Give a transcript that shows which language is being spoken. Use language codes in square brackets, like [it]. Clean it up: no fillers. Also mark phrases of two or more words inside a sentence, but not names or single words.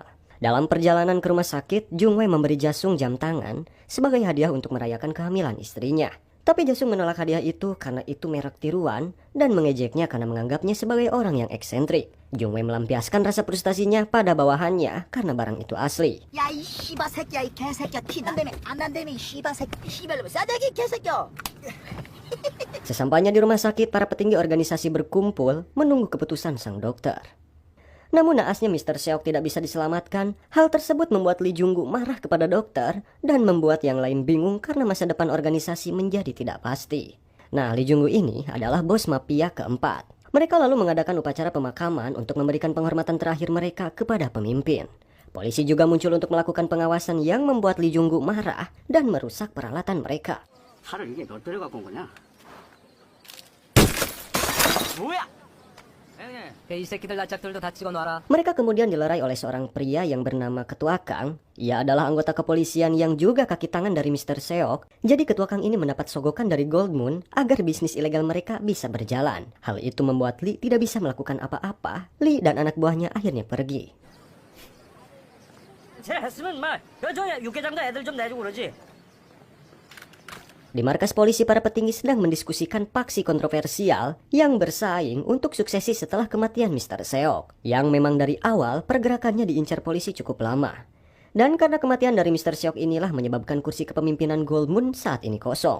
[id] Dalam perjalanan ke rumah sakit, Jung Wei memberi Jasung jam tangan sebagai hadiah untuk merayakan kehamilan istrinya. Tapi Jasung menolak hadiah itu karena itu merek tiruan dan mengejeknya karena menganggapnya sebagai orang yang eksentrik. Jung Wei melampiaskan rasa frustasinya pada bawahannya karena barang itu asli. [ko] 야, 이 씨바 새끼야, 이 개새끼야, 티 난다며, 안 난다며, 이 씨바 새끼, 씨발로 싸대기 개새끼야. [id] Sesampainya di rumah sakit, para petinggi organisasi berkumpul menunggu keputusan sang dokter. Namun naasnya Mr. Seok tidak bisa diselamatkan. Hal tersebut membuat Lee Jung-gu marah kepada dokter dan membuat yang lain bingung karena masa depan organisasi menjadi tidak pasti. Nah, Lee Jung-gu ini adalah bos mafia keempat. Mereka lalu mengadakan upacara pemakaman untuk memberikan penghormatan terakhir mereka kepada pemimpin. Polisi juga muncul untuk melakukan pengawasan yang membuat Lee Jung-gu marah dan merusak peralatan mereka. [ko] 칼을 이게 몇 대를 갖고 온 거냐? 뭐야? 이 새끼들 낯짝들도 다 찍어놔라. [id] Mereka kemudian dilerai oleh seorang pria yang bernama Ketua Kang. Ia adalah anggota kepolisian yang juga kaki tangan dari Mr. Seok. Jadi Ketua Kang ini mendapat sogokan dari Gold Moon agar bisnis ilegal mereka bisa berjalan. Hal itu membuat Lee tidak bisa melakukan apa-apa. Lee dan anak buahnya akhirnya pergi. [ko] 쟤 했으면 저 육개장도 애들 좀 내주고 그러지. [id] Di markas polisi, para petinggi sedang mendiskusikan paksi kontroversial yang bersaing untuk suksesi setelah kematian Mr. Seok, yang memang dari awal pergerakannya diincar polisi cukup lama. Dan karena kematian dari Mr. Seok inilah menyebabkan kursi kepemimpinan Gold Moon saat ini kosong.